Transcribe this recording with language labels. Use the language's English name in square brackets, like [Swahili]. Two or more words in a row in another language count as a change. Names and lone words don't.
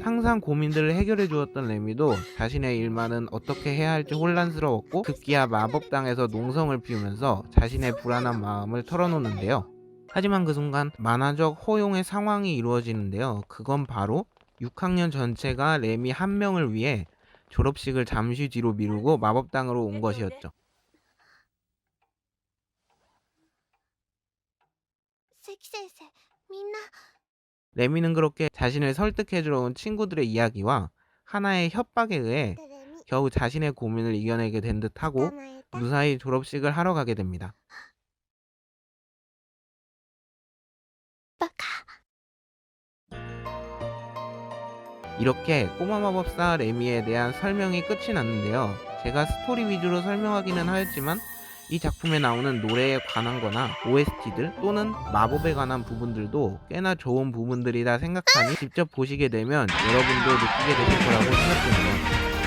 [Korean] 항상 고민들을 해결해 주었던 레미도 자신의 일만은 어떻게 해야 할지 혼란스러웠고 급기야 마법당에서 농성을 피우면서 자신의 불안한 마음을 털어놓는데요. 하지만 그 순간 만화적 호용의 상황이 이루어지는데요. 그건 바로 6학년 전체가 레미 한 명을 위해 졸업식을 잠시 뒤로 미루고 마법당으로 온 것이었죠. [Japanese] 関先生、みんな [Korean] 레미는 그렇게 자신을 설득해주러 온 친구들의 이야기와 하나의 협박에 의해 [Japanese] レミ [Korean] 겨우 자신의 고민을 이겨내게 된 듯하고 [Japanese] 捕まえた。 [Korean] 무사히 졸업식을 하러 가게 됩니다. [Japanese] バカ。 [Korean] 이렇게 꼬마 마법사 레미에 대한 설명이 끝이 났는데요. 제가 스토리 위주로 설명하기는 하였지만 이 작품에 나오는 노래에 관한 거나 OST들 또는 마법에 관한 부분들도 꽤나 좋은 부분들이라 생각하니 직접 보시게 되면 여러분도 느끼게 되실 거라고 생각됩니다.